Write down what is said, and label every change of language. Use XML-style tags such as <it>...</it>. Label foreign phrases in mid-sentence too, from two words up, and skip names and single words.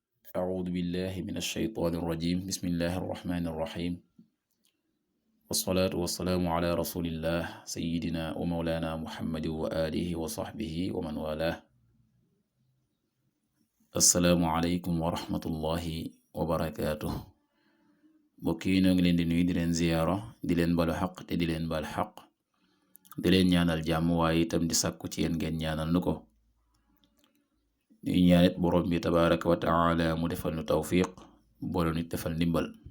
<ar>أعوذ بالله من الشيطان الرجيم بسم الله الرحمن الرحيم والصلاة والسلام على رسول الله سيدنا ومولانا محمد وآله وصحبه ومن والاه السلام عليكم ورحمة الله وبركاته</ar> <wo>mbokk yi ñoo ngi leen di nuyu di leen ziyaara di leen balu xaq te di leen bal xaq di leen ñaanal jàmm waaye itam di sàkku ci yéen ngeen ñaanal nu ko ñuy ñaanit borom bi</wo> <ar>تبارك وتعالى</ar> <wo>mu defal nu tawfiq boole nit defal ndimbal</wo>